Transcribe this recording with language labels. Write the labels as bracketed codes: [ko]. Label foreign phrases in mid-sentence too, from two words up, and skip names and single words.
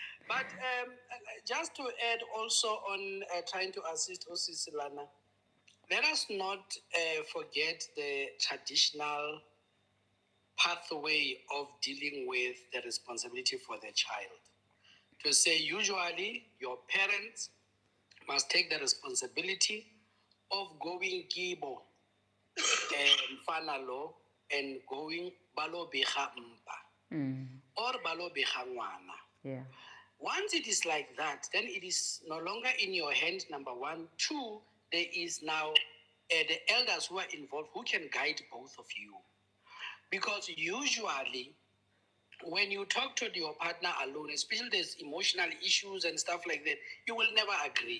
[en] But just to add also on trying to assist Osisilana, let us not forget the traditional pathway of dealing with the responsibility for the child. To say, usually, your parents must take the responsibility of going kibo and fanalo and going [st] balo beha mpa [en] or [st] balo beha ngwana. [en] Yeah. Once it is like that, then it is no longer in your hand, number one. Two, there is now the elders who are involved who can guide both of you. Because usually, when you talk to your partner alone, especially there's emotional issues and stuff like that, you will never agree.